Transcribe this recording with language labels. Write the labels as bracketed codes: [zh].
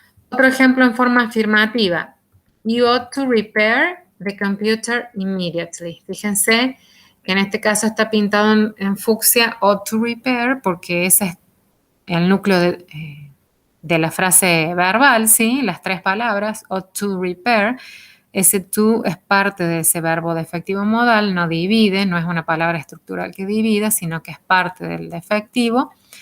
[es] Otro ejemplo en forma afirmativa. [en] You ought to repair the computer immediately. [es] Fíjense que en este caso está pintado en fucsia [en] ought to repair [es] porque ese es el núcleo de la frase verbal, ¿sí? Las tres palabras, [en] ought to repair. [es] Ese to es parte de ese verbo defectivo modal, no divide, no es una palabra estructural que divida, sino que es parte del defectivo.